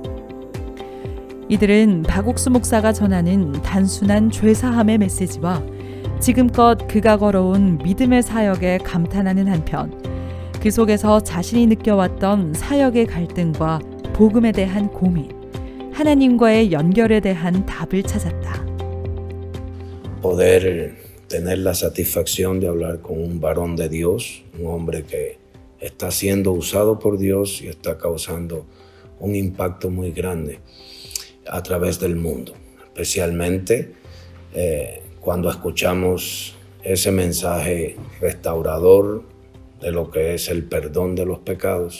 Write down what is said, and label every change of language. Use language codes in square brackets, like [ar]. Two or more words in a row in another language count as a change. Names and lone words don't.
[ko] 이들은 박옥수 목사가 전하는 단순한 죄사함의 메시지와 지금껏 그가 걸어온 믿음의 사역에 감탄하는 한편, 그 속에서 자신이 느껴왔던 사역의 갈등과 복음에 대한 고민, 하나님과의 연결에 대한 답을 찾았다. [es] Poder tener la satisfacción de hablar con un varón de Dios, un hombre que está siendo usado por Dios y está causando un impacto muy grande a través del mundo, especialmente cuando escuchamos ese mensaje restaurador de lo que es el perdón de los pecados.